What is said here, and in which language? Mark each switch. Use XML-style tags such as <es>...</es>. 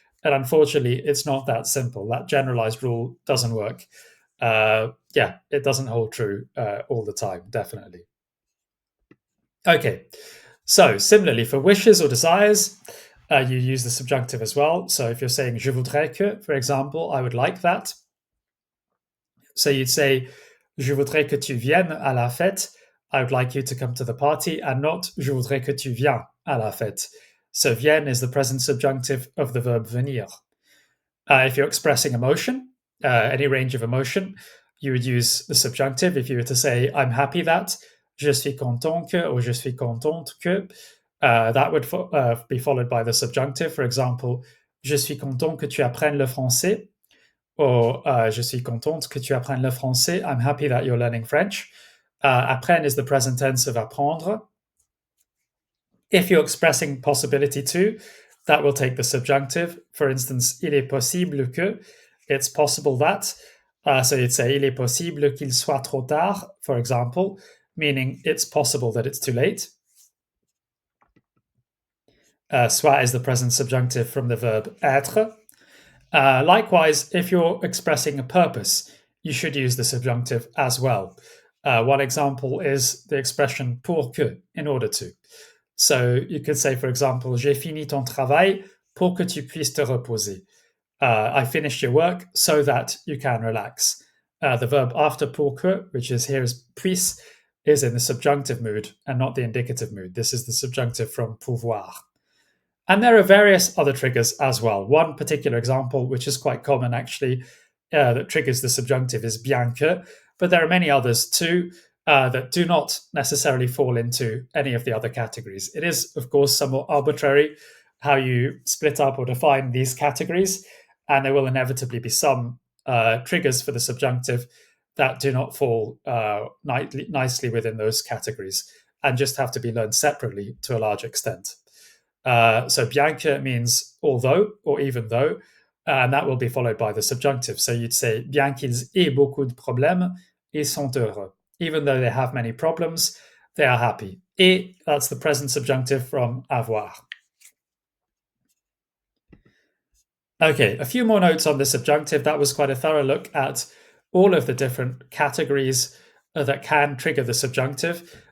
<en>And unfortunately, it's not that simple. That generalized rule doesn't work. It doesn't hold true all the time, definitely. Okay, so similarly for wishes or desires, you use the subjunctive as well. So if you're saying</en> <fr>je voudrais que,</fr> <en>for example, I would like that. So you'd say</en> <fr>je voudrais que tu viennes à la fête.</fr> <en>I would like you to come to the party, and not</en> <fr>je voudrais que tu viens à la fête.</fr> <en>So vienne is the present subjunctive of the verb venir. If you're expressing emotion, any range of emotion, you would use the subjunctive. If you were to say, I'm happy that,</en> <fr>je suis content que,</fr> <en>or</en> <fr>je suis contente que,</fr> <en>that would be followed by the subjunctive. For example,</en> <fr>je suis content que tu apprennes le français, or je suis contente que tu apprennes le français.</fr> <en>I'm happy that you're learning French. Apprendre is the present tense of apprendre. If you're expressing possibility to, that will take the subjunctive. For instance,</en> <fr>il est possible que,</fr> <en>it's possible that. So you'd say,</en> <fr>il est possible qu'il soit trop tard,</fr> <en>for example, meaning it's possible that it's too late. Soit is the present subjunctive from the verb être. Likewise, if you're expressing a purpose, you should use the subjunctive as well. One example is the expression</en> <fr>pour que,</fr> <en>in order to. So you could say, for example,</en> <fr>j'ai fini ton travail pour que tu puisses te reposer.</fr> <en>I finished your work so that you can relax. The verb after</en> <fr>pour que,</fr> <en>which is here is puisse, is in the subjunctive mood and not the indicative mood. This is the subjunctive from pouvoir. And there are various other triggers as well. One particular example, which is quite common actually, that triggers the subjunctive is</en> <fr>bien que,</fr> <en>but there are many others too that do not necessarily fall into any of the other categories. It is, of course, somewhat arbitrary how you split up or define these categories, and there will inevitably be some triggers for the subjunctive that do not fall nicely within those categories and just have to be learned separately to a large extent. So</en> <fr>bien que</fr> <en>means although or even though, and that will be followed by the subjunctive. So you'd say</en> <fr>bien qu'ils aient beaucoup de problèmes, ils sont heureux.</fr> <en>Even though they have many problems, they are happy. Et, that's the present subjunctive from avoir. Okay, a few more notes on the subjunctive. That was quite a thorough look at all of the different categories that can trigger the subjunctive.</en>